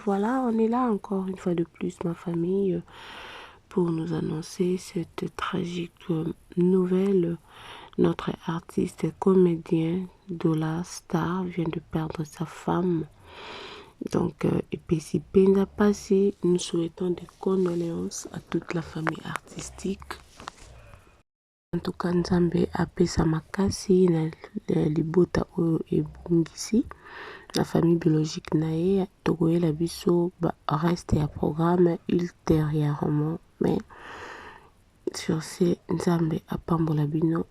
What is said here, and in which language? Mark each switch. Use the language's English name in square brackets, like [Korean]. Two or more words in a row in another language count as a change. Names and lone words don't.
[French] Voilà, on est là encore une fois de plus, ma famille, pour nous annoncer cette tragique, euh, nouvelle. Notre artiste et comédien Dollar Star vient de perdre sa femme. Donc, euh, et puis si Penda Pasi, nous souhaitons des condoléances à toute la famille artistique. En tout cas, [Lingala] Nzambe apesa makasi na, eh, libota oyo ebungisi. Na [French] famille biologique [Lingala] na ye, tokoyela biso ba reste ya programme ultérieurement. [French] Mais sur ce, [Lingala] Nzambe apambola bino.